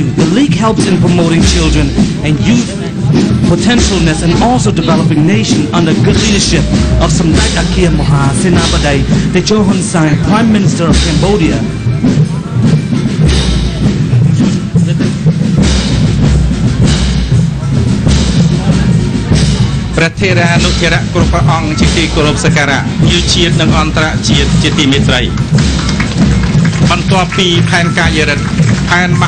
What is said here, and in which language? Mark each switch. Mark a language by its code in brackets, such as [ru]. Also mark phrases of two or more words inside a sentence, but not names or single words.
[en] The League helps in promoting children and youth potentialness and also developing nation under good leadership of Samdech Akir Maha Senapadai Techo Hun Sen, Prime Minister of Cambodia. [km] ព្រះថេរានុថេរៈគ្រប់ព្រះអង្គជាទីគោរពសក្ការៈយុជាតិនិងអន្តរជាតិជាទីមេត្រីបន្ទាប់ពីផែនការយរិទ្ធផែនម